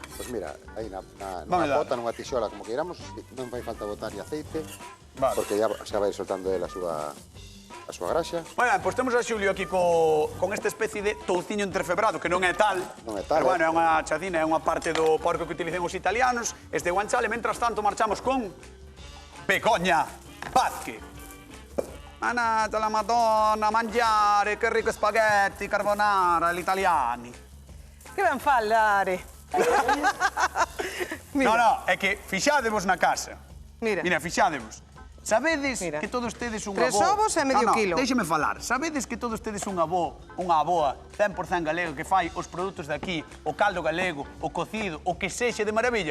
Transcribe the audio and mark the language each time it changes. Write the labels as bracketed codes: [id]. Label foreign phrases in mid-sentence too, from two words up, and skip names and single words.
[gl] Pois mira, aí na bota, nunha tixola, como queiramos, non fai falta botar aceite, porque xa vai soltando a súa graxa. Moi ben, pois temos a Xulio aquí con esta especie de touciño entrefebrado, que non é tal, pero bueno, é unha chacina, é unha parte do porco que utilicen os italianos, este guanciale. Mentras tanto, marchamos con Begoña Vázquez. [it] Manata la Madonna, mangiare, che ricco spaghetti, carbonara, gli italiani. [gl] Que ben falare. No, é que fixádevos na casa. Mira, fixádevos. Sabedes que todos tedes un avó... 3 ovos e medio kilo. Déixeme falar. Sabedes que todos tedes un avó, unha avoa 100% galega que fai os produtos de aquí, o caldo galego, o cocido, o que sexe de maravilla?